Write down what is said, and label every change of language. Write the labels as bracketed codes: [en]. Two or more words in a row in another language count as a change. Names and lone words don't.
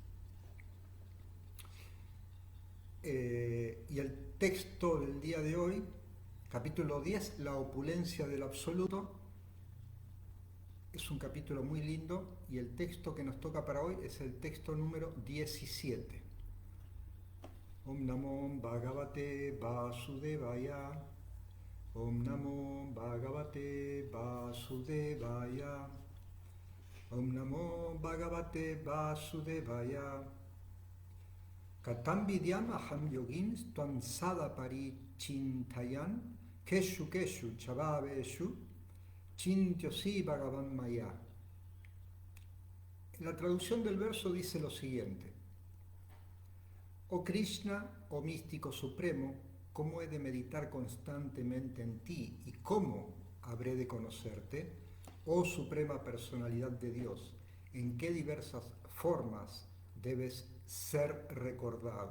[es] Y el texto del día de hoy, capítulo 10, la opulencia del absoluto. Es un capítulo muy lindo y el texto que nos toca para hoy es el texto número 17. [sa] ॐ नमो भगवते वासुदेवाय. ॐ नमो भगवते वासुदेवाय. ॐ नमो भगवते वासुदेवाय. कथं विद्यामहं योगिंस्त्वां सदा परिचिन्तयन् केषु केषु च भावेषु चिन्त्योऽसि भगवन्मया. [es] La traducción del verso dice lo siguiente: Oh Krishna, oh místico supremo, ¿cómo he de meditar constantemente en ti y cómo habré de conocerte? Oh suprema personalidad de Dios, ¿en qué diversas formas debes ser recordado?